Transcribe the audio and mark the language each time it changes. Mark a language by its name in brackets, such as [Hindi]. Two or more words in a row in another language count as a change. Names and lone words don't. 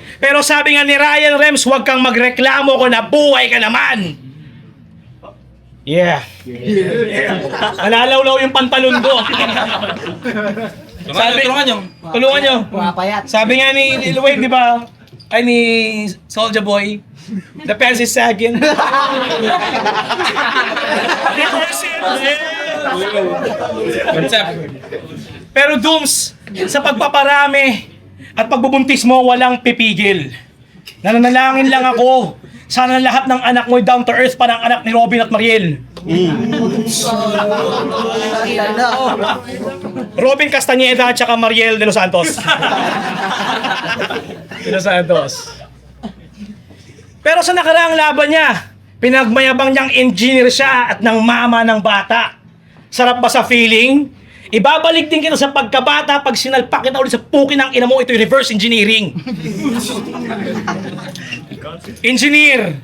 [Filipino] Pero sabi nga ni Ryan Rems, huwag kang magreklamo kung nabuhay ka naman. [English] Yeah. [Filipino] Nalalawlaw yung pantalon ko. Tulungan nyo. Sabi nga ni Lil Wayne, di ba? Ay, ni Soulja Boy. [English] The pants is sagging. [Filipino] Pero Dooms, sa pagpaparami at pagbubuntis mo, walang pipigil. Nananalangin lang ako. Sana lahat ng anak mo [English] down to earth [Filipino] pa ng anak ni Robin at Mariel. Robin Castañeda at saka Mariel de los Santos. De los Santos. Pero sa nakaraang laban niya, pinagmayabang niyang engineer siya at ng mama ng bata. Sarap ba sa feeling? Ibabalik din kita sa pagkabata pag sinalpak kita ulit sa pukin ng ina mo, ito'y [English] reverse engineering. [Filipino] Engineer!